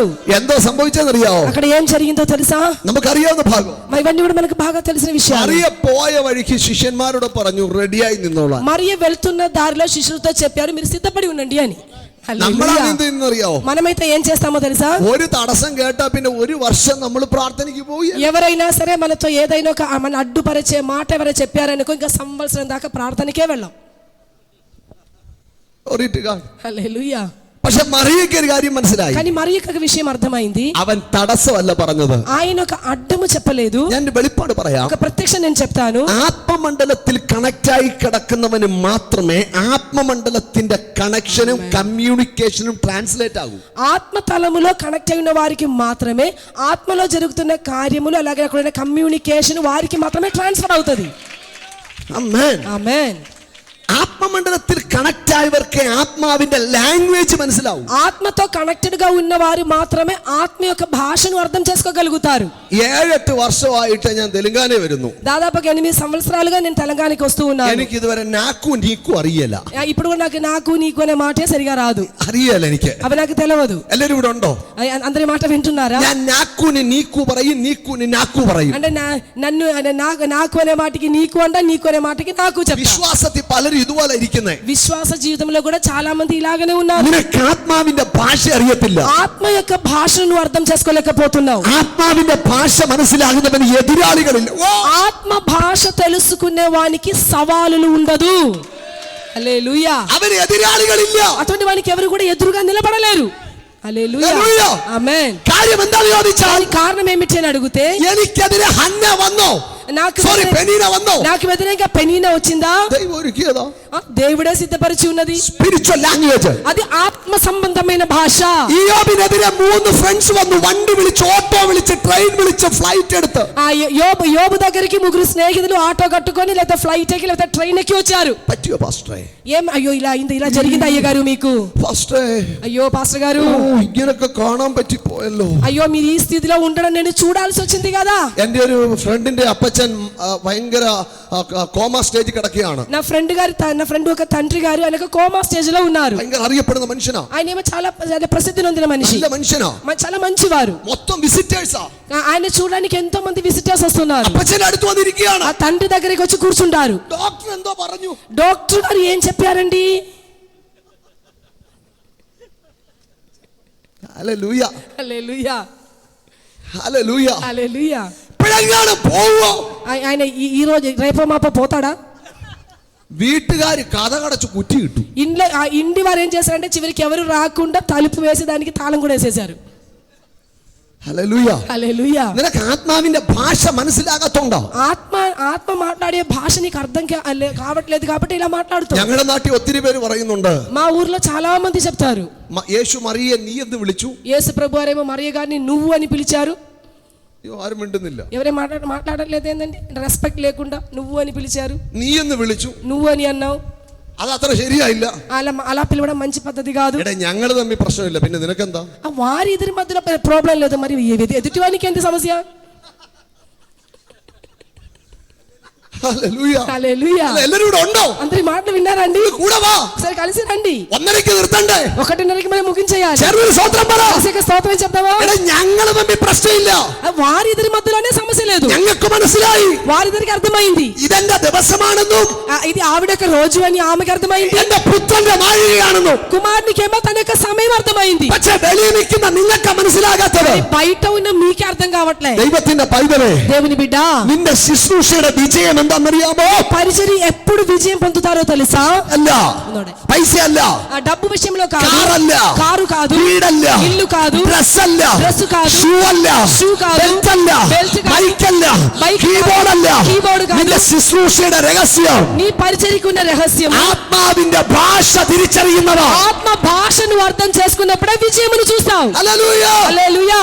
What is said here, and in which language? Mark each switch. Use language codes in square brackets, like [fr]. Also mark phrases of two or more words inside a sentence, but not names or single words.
[ml] എന്താ സംഭവിച്ചെന്നറിയാവോ? [te] అక్కడ ఏం జరిగిందో తెలుసా? [ml] നമുക്കറിയാവുന്ന ഭാഗം. [te] ఇవన్నీ కూడా మనకు బాగా తెలిసిన విషయాలు. [ml] മറിയ പോയ വഴിക്ക് ശിഷ്യന്മാരോട് പറഞ്ഞു, റെഡിയായി നിന്നോളാൻ. [te] మరియ వెళ్తున్న దారిలో శిష్యులతో చెప్పారు, మీరు సిద్ధపడి ఉండండి అని. [ml] നമ്മളറിയാവോ? [te] మనమైతే ఏం చేస్తామో తెలుసా? [ml] ഒരു തടസ്സം കേട്ടാ പിന്നെ ഒരു വർഷം നമ്മൾ പ്രാർത്ഥനയ്ക്ക് പോയി. [te] ఎవరైనా సరే మనతో ఏదైనా ఒక మన అడ్డుపరిచే మాట ఎవరైనా చెప్పారనుకో, ఇంకా సంవత్సరం దాకా ప్రార్థనకే వెళ్ళాం. [en] Glory to God. [te] హల్లెలూయా. [ml] പക്ഷെ മറിയയ്ക്ക് ഒരു കാര്യം മനസ്സിലായി. [te] కానీ మరియకు విషయం అర్థమైంది. [ml] അവൻ തടസ്സമല്ല പറഞ്ഞത്. [te] ఆయన ఒక అడ్డము చెప్పలేదు. [ml] ഞാൻ വെളിപ്പാട് പറയാം. [te] ఒక ప్రత్యక్షం నేను చెప్తాను. [ml] ആത്മമണ്ഡലത്തിൽ കണക്റ്റായി കിടക്കുന്നവന് മാത്രമേ ആത്മമണ്ഡലത്തിന്റെ കണക്ഷനും കമ്മ്യൂണിക്കേഷനും ട്രാൻസ്ലേറ്റ് ആകൂ. [te] ఆత్మతలములో కనెక్ట్ అయిన వారికి మాత్రమే ఆత్మలో జరుగుతున్న కార్యములు అలాగే అక్కడ కమ్యూనికేషన్ వారికి మాత్రమే ట్రాన్స్ఫర్ అవుతుంది. [ml] ആമേൻ. [te] ఆమేన్. [ml] ആത്മമണ്ഡലത്തിൽ കണക്റ്റ് ആയവർക്ക് ആത്മാവിന്റെ ലാംഗ്വേജ് മനസ്സിലാവും. [te] ఆత్మతో కనెక్టెడ్ గా ఉన్న వారు మాత్రమే ఆత్మ యొక్క భాషను అర్థం చేసుకోగలుగుతారు. [ml] 7-8 വർഷമായിട്ട് ഞാൻ തെലുങ്കാന വരുന്നു. [te] దాదాపుగా 8 సంవత్సరాలుగా నేను తెలంగాణకి వస్తూ ఉన్నాను. [ml] എനിക്ക് ഇതുവരെ നാക്കു നീക്കു അറിയില്ല. [te] ఇప్పుడు కూడా నాకు నీకు అనే మాటే సరిగా రాదు. [ml] അറിയില്ല എനിക്ക്. [te] అవి నాకు తెలియదు. [ml] എല്ലാവരും ഇവിടെ ഉണ്ടോ? [te] అందరి మాట వింటున్నారా? [ml] ഞാൻ നാക്കുനി നീക്കു പറയും, നീക്കുനി നാക്കു പറയും. [te] అంటే నన్ను నాకు అనే మాటకి నీకు అంట, నీకు అనే మాటకి నాకు చెప్తా. [ml] വിശ്വാസത്തിൽ പലരും ഇതുപോലെ ഇരിക്കുന്നേ. [te] విశ్వాస జీవితంలో కూడా చాలా మంది ఇలాగనే ఉన్నారు. [ml] നിനക്ക് ആത്മാവിന്റെ ഭാഷ അറിയത്തില്ല. [te] ఆత్మ యొక్క భాషను అర్థం చేసుకోలేకపోతున్నావు. ആത്മാവിന്റെ ഭാഷ മനസ്സിലാകുന്നവന് എതിരാളികളില്ല. ఆత్మ భాష తెలుసుకునే వానికి సవాలులు ఉండదు. హల్లెలూయా. [ml] അവന് എതിരാളികളില്ല. [te] అటువంటి వానికి ఎవరు కూడా ఎదురుగా నిలబడలేరు. హల్లెలూయా. ఆమేన్. [ml] കാര്യം എന്താണെന്ന് ചോദിച്ചാൽ [te] కారణం ఏమిటి అని అడిగితే [ml] എനിക്കെതിരെ ഹന്ന വന്നോ? [te] నాకు [ml] പെനീന വന്നോ? [te] నాకు వ్యతిరేకంగా పెనీనా వచ్చిందా? [ml] ദൈവം ഒരുക്കിയതാ. [te] దేవుడే సిద్ధపరిచి ఉన్నది. [en] spiritual language. [te] అది ఆత్మ సంబంధమైన భాష. [ml] യോബിനെതിരെ 3 ഫ്രണ്ട്സ് വന്നു. വണ്ടി വിളിച്ച്, ഓട്ടോ വിളിച്ച്, ട്രെയിൻ വിളിച്ച്, ఫ్లైట్ എടുത്ത്. [te] యోబు దగ్గరికి 3 స్నేహితులు ఆటో కట్టుకొని లేదా ఫ్లైట్ ఎక్కి లేదా ట్రైన్ ఎక్కి వచ్చారు. [ml] പറ്റിയോ പാസ്റ്ററെ? [te] ఏం అయ్యో ఇలా అయింది, ఇలా జరిగింది అయ్యగారు మీకు? [ml] പാസ്റ്ററെ, [te] అయ్యో పాస్టర్ గారు, [ml] ഇങ്ങനൊക്കെ കാണാൻ പറ്റിപ്പോയല്ലോ. [te] అయ్యో మీరు ఈ స్థితిలో ఉండడం నేను చూడాల్సి వచ్చింది కదా. [ml] എന്റെ ഒരു ഫ്രണ്ടിന്റെ അപ്പച്ചൻ ഭയങ്കര കോമ സ്റ്റേജിൽ കിടക്കുകയാണ്. [te] నా ఫ్రెండ్ ఒక తండ్రి గారు ఆయన [en] coma stage [te] లో ఉన్నారు. [ml] ഭയങ്കര അറിയപ്പെടുന്ന മനുഷ്യനാ. [te] ఆయన ఏమో చాలా ప్రసిద్ధి నొందిన మనిషి. [ml] നല്ല മനുഷ്യനാ. [te] చాలా మంచివారు. [ml] മൊത്തം വിസിറ്റേഴ്സാ. [te] ఆయన చూడడానికి ఎంతో మంది విజిటర్స్ వస్తున్నారు. [ml] അപ്പച്ചൻ അടുത്ത് വന്നിരിക്കുകയാണ്. [te] ఆ తండ్రి దగ్గరికి వచ్చి కూర్చుంటారు. [ml] ഡോക്ടർ എന്തോ പറഞ്ഞു. [te] డాక్టర్ గారు ఏం చెప్పారండి? [ml] ഹല്ലേലൂയ, [te] హల్లెలూయా, [ml] ഹല്ലേലൂയ, [te] హల్లెలూయా. [ml] പിഴങ്ങാണ് പോവോ? [te] ఆయన ఈ రోజు రేపో మాపో పోతాడా? [ml] വീട്ടുകാർ കഥ കടച്ച് കുറ്റി കിട്ടു. [te] ఇంటి వారు ఏం చేశారంటే చివరికి ఎవరు రాకుండా తలుపు వేసి దానికి తాళం కూడా వేసేశారు. [ml] ഹല്ലേലൂയ, [te] హల్లెలూయా. [ml] നിനക്ക് ആത്മാവിന്റെ ഭാഷ മനസ്സിലാകത്തോണ്ടോ? [te] ఆత్మ మాట్లాడే భాష నీకు అర్థం కావట్లేదు కాబట్టి ఇలా మాట్లాడుతావు. [ml] ഞങ്ങളുടെ നാട്ടിൽ ഒത്തിരി പേര് പറയുന്നുണ്ട്. [te] మా ఊర్లో చాలా మంది చెప్తారు, [ml] യേശു മറിയെ നീ എന്ന് വിളിച്ചു. [te] యేసు ప్రభువారేమో మరియ గారిని నువ్వు అని పిలిచారు. [ml] ആരും മിണ്ടുന്നില്ല. [te] ఎవరే మాట్లాడలేదు ఏంటండి, రెస్పెక్ట్ లేకుండా నువ్వు అని పిలిచారు. [ml] നീ എന്ന് വിളിച്ചു, [te] నువ్వు అని అన్నావు. [ml] അത് అത്ര ശരിയായില്ല. [te] అలా పిలవడం మంచి పద్ధతి కాదు. [ml] എടാ, ഞങ്ങൾ തമ്മിൽ പ്രശ്നമില്ല, പിന്നെ നിനക്കെന്താ? [te] వారి ఇద్దరి మధ్యలో ప్రాబ్లం లేదు, మరి ఎదుటివానికి ఏంటి సమస్య? [ml] ഹല്ലേലൂയ, [te] హల్లెలూయా. [ml] എല്ലാവരും ഇവിടെ ഉണ്ടോ? [te] అందరి మాటలు విన్నారండి? [ml] കൂടെ വാ. [te] సరే కలిసి రండి. [ml] 1:30 നിർത്തണ്ടേ? [te] 1:30కి మనం ముగించేయాలి. [ml] ചെറുതൊരു സ്തോത്രം പറ. [te] స్తోత్రం చెప్తావా? [ml] എടാ, ഞങ്ങൾ തമ്മിൽ പ്രശ്നമില്ല. [te] వారి ఇద్దరి మధ్యలోనే సమస్య లేదు. [ml] ഞങ്ങൾക്ക് മനസ്സിലായി [te] వారిద్దరికి అర్థమైంది [ml] ഇതെന്റെ ദിവസമാണെന്നും [te] ఇది ఆవిడ యొక్క రోజు అని ఆమెకి అర్థమైంది. [ml] എന്റെ പുത്രന്റെ നാഴികയാണെന്നും. [te] కుమారునికేమో తన యొక్క సమయం అర్థమైంది. [ml] പക്ഷേ വെളിയിൽ നിൽക്കുന്ന നിങ്ങൾക്ക് മനസ്സിലാകാത്തത്. [te] బయట ఉన్న మీకే అర్థం కావట్లే. [ml] ദൈവത്തിന്റെ പൈതലേ, [te] దేవుని బిడ్డ, [ml] നിന്റെ ശുശ്രൂഷയുടെ വിജയം എന്താണെന്നറിയാമോ? [te] పరిచర్య ఎప్పుడు విజయం పొందుతారో తెలుసా? [ml] അല്ല, പൈസ അല്ല, [te] ఆ డబ్బు విషయంలో కాదు, [ml] കാറല്ല, [te] కారు కాదు, [ml] വീടല്ല, [te] ఇల్లు కాదు, [ml] ഡ്രസ് അല്ല, [te] డ్రెస్ కాదు, [ml] ഷൂ അല്ല, [te] షూ కాదు, [ml] ബെൽറ്റ് അല്ല, [te] బెల్ట్ కాదు, [ml] മൈക്ക് അല്ല, [te] మైక్ [ml] കീബോർഡ് അല്ല. [te] కీబోర్డ్ కాదు. [ml] നിന്റെ ശുശ്രൂഷയുടെ രഹസ്യം [te] నీ పరిచర్యకు ఉన్న రహస్యం [ml] ആത്മാവിന്റെ ഭാഷ തിരിച്ചറിയുന്നതാ. [te] ఆత్మ భాషను అర్థం చేసుకున్నప్పుడే విజయమును చూస్తావు. [ml] ഹല്ലേലൂയ. [te] హల్లెలూయా.